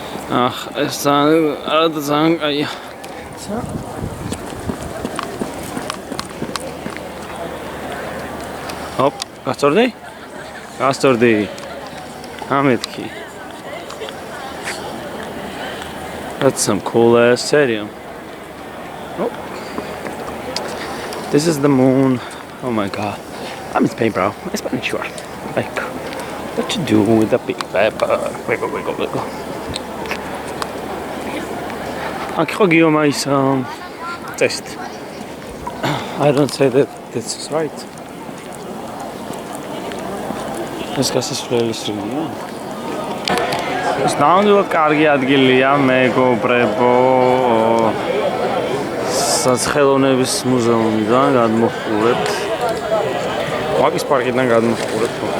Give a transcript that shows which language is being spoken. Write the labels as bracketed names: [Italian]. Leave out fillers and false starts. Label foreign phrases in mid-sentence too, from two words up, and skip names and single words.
[Georgian] ეს ძალიან კაია. Hop, გასწორდი. ამეთქი. [English] That's some cool ass stadium. Oh. This is the moon. Oh my god. I'm in Spain, bro. I'm Spanish, sure. Like, what you do with the big pepper? Wiggle. I'll give you my test. I don't say that this is right. [Georgian] ეს გასასვლელი სრულია. ეს ნამდვილად კარგი ადგილია, მეგობრებო. საცხელოვნების მუზეუმიდან გადმოვყურებთ. ვაკის პარკიდან გადმოვყურებთ.